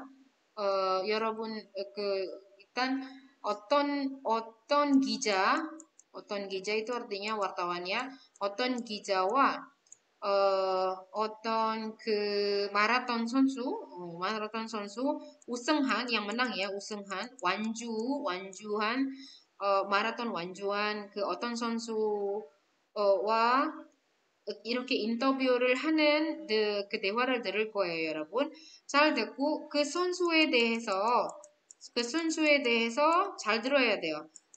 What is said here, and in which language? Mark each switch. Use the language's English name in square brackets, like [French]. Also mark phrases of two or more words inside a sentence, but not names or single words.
[Korean] 여러분 일단 어떤 기자 [Indonesian] itu artinya wartawannya. [Korean] 어떤 기자와 어떤 마라톤 선수 우승한 [Indonesian] yang menang ya [Korean] 우승한 완주한 마라톤 완주한 어떤 선수와 이렇게 인터뷰를 하는 그 대화를 들을 거예요, 여러분. 잘 듣고 그 선수에 대해서 잘 들어야 돼요.